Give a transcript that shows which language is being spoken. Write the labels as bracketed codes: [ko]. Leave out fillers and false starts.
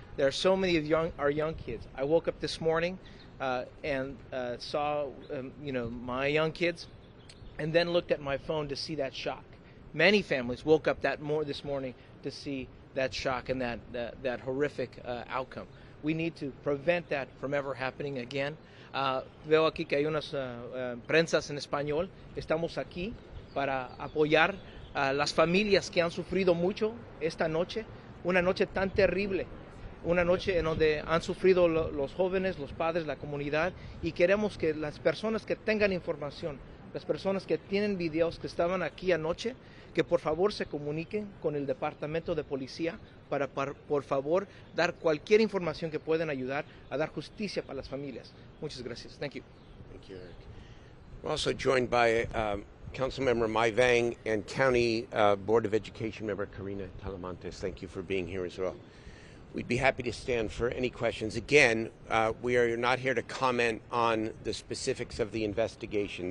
[en] There are so many of our young kids. I woke up this morning and saw my young kids, and then looked at my phone to see that shock. Many families woke up this morning to see that shock and that horrific outcome. We need to prevent that from ever happening again. [es] Veo aquí que hay unas prensas en español. Estamos aquí para apoyar a las familias que han sufrido mucho esta noche, una noche tan terrible, una noche en donde han sufrido los jóvenes, los padres, la comunidad, y queremos que las personas que tengan información, las personas que tienen videos que estaban aquí anoche, que por favor se comuniquen con el Departamento de Policía para por favor dar cualquier información que puedan ayudar a dar justicia para las familias. Muchas gracias. [en] Thank you. Thank you, Eric. We're also joined by Councilmember Vang and County Board of Education member Karina Talamantes. Thank you for being here as well. We'd be happy to stand for any questions. Again, we are not here to comment on the specifics of the investigation.